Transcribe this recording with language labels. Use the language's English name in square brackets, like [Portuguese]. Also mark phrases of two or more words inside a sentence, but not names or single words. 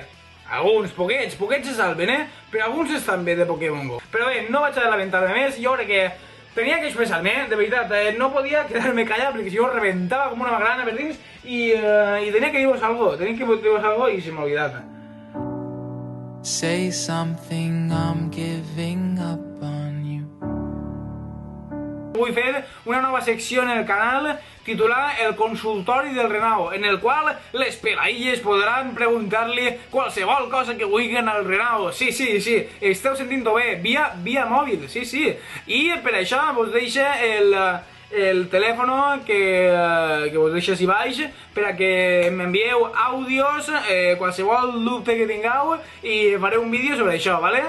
[Catalan] Alguns, poquets se salven, però alguns estan bé de Pokémon GO. Però bé, no vaig a lamentar-me més, jo crec que tenia que expressar-me, de veritat, no podia quedar-me callat perquè si jo reventava com una magrana per dins i tenia que dir-vos algo, i se m'ha oblidat. [English] Say something, I'm giving up on you. [Catalan] Vull fer una nova secció en el canal titulada El consultori del Renau, en el qual les pelailles podran preguntar-li qualsevol cosa que vulguin al Renau. Sí, esteu sentint-ho bé, via mòbil, sí. I per això vos deixo el telèfon que vos deixo així baix per a que m'envieu àudios, qualsevol dubte que tingueu i faré un vídeo sobre això, vale?